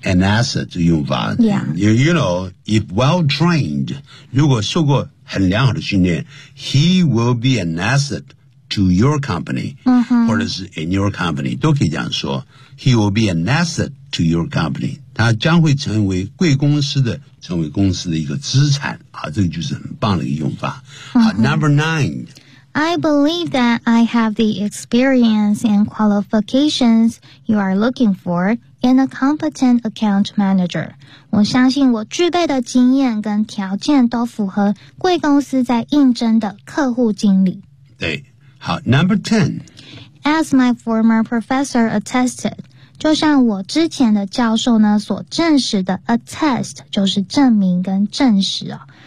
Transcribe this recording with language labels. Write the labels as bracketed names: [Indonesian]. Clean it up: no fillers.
[English] An asset, Yuvan. Yeah. You know, if well trained, [Chinese] 如果受过很良好的训练 [English] he will be an asset to your company. [Chinese] 嗯哼。或者是 [English] in your company, [Chinese] 都可以这样说。 [English] He will be an asset to your company. [Chinese] 他将会成为贵公司的，成为公司的一个资产。啊，这个就是很棒的一个用法。 [English] 好，number 9。 I believe that I have the experience and qualifications you are looking for in a competent account manager. [Chinese] 我相信我具备的经验跟条件都符合贵公司在应征的客户经理。 [English] 对，好 ，Number 10. As my former professor attested, [Chinese] 就像我之前的教授呢所证实的 ，attest 就是证明跟证实哦。